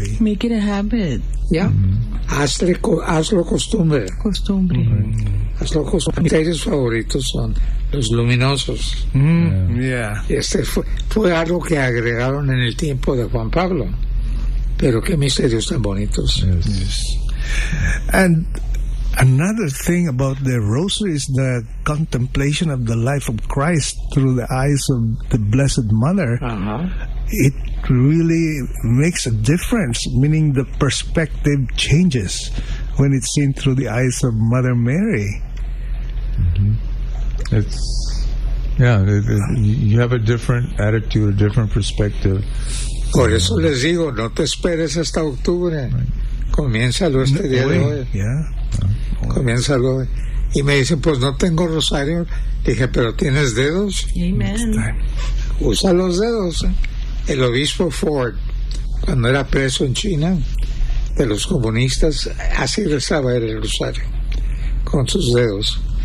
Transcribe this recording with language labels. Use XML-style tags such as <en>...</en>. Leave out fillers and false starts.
<en>Make it a habit. Yeah.</en> <es>Mm-hmm. Hazlo costumbre. Costumbre. Mm-hmm. Hazlo costumbre. Mis series favoritos son Los Luminosos.</es> <en>Yeah.</en> <es>Este fue algo que agregaron en el tiempo de Juan Pablo. Pero qué misterios tan bonitos.</es> <en>Yes. And another thing about the rosary is the contemplation of the life of Christ through the eyes of the Blessed Mother. Uh-huh. It really makes a difference, meaning the perspective changes when it's seen through the eyes of Mother Mary. Mm-hmm. You have a different attitude, a different perspective.</en> <es>Por eso les digo, no te esperes hasta octubre.</es> <en>Right.</en> <es>Comiénzalo este día de hoy.</es> <en>Yeah.</en> <es>Comiénzalo. Y me dicen, pues no tengo rosario. Dije, pero tienes dedos.</es> <en>Amen.</en> <es>Usa los dedos. El obispo Ford, cuando era preso en China, de los comunistas, así rezaba el rosario, con sus dedos.</es>